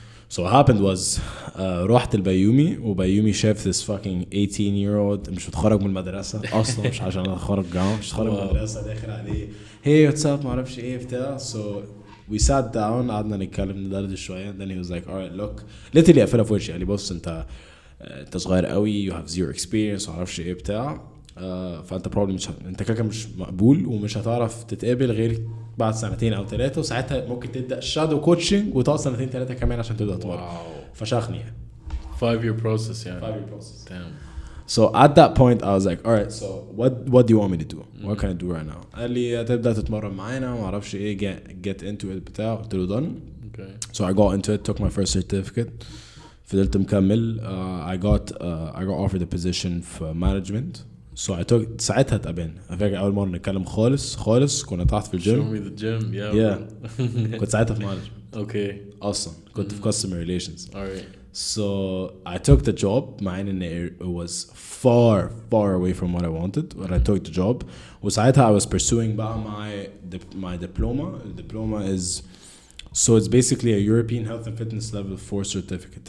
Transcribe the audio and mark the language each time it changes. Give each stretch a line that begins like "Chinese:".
English: So what happened was
Arabic: رحت البيومي وبيومي شاف
English: this fucking 18-year-old
Arabic: مش متخرج من المدرسة أصلا مش عشان أتخرج جامعة مش متخرج من المدرسة داخل عليه
English: hey what's up
Arabic: معرفش إيه بتاع.
English: So we sat down
Arabic: قعدنا نتكلم ندردش شوية.
English: Then he was like alright look literally
Arabic: قفلها في وشي قال لي بص أنت صغير قوي
English: you have zero experience
Arabic: معرفش إيه بتاع فأنت
English: probably
Arabic: مش أنت كده مش مقبول ومش هتعرف تتقابل غير بعد 2 أو 3 وساعتها ممكن تبدأ شادو كوتشنج وتقعد 2-3 كمان عشان تبدأ تمرن. فشخني
English: 5-year process يعني. 5-year process. Damn. So at that point I was like alright so what do you want me to do? What can I do right now?
Arabic: قال لي هتبدأ تتمرن معانا وما اعرفش ايه
English: get into it
Arabic: بتاع. قلت له
English: done. Okay. So I got into it, took my first certificate.
Arabic: فضلت مكمل.
English: I got offered a position for management. So I took
Arabic: ساعتها اتقابلنا. فاكر أول مرة نتكلم خالص كنا تحت في الجيم.
English: Show me the gym. Yeah.
Arabic: كنت ساعتها في management.
English: Okay.
Arabic: أصلا كنت في customer relations.
English: Alright. So I took the job
Arabic: مع إن
English: it was far away from what I wanted. But I took the job.
Arabic: وساعتها
English: I was pursuing
Arabic: بقى
English: my diploma. The diploma is so it's basically a European Health and Fitness Level 4 certificate.